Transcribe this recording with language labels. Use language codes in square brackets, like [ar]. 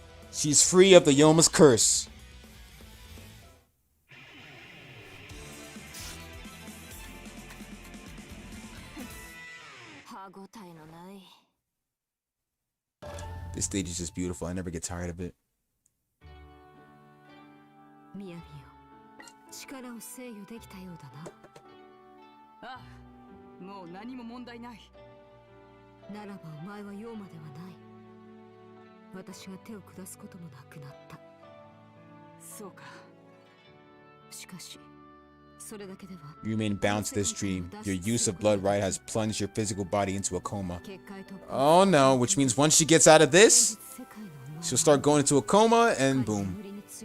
[en] She's free of the Yoma's curse. This stage is just beautiful. I never get tired of it. [ja] 雅よ、力を制御できたようだな。ああ、もう何も問題ない。ならばお前はヨウマではない。私が手を下すこともなくなった。そうか。しかし、 [en] You remain bound to this dream. Your use of blood right has plunged your physical body into a coma. Oh no, which means once she gets out of this, she'll start going into a coma and boom.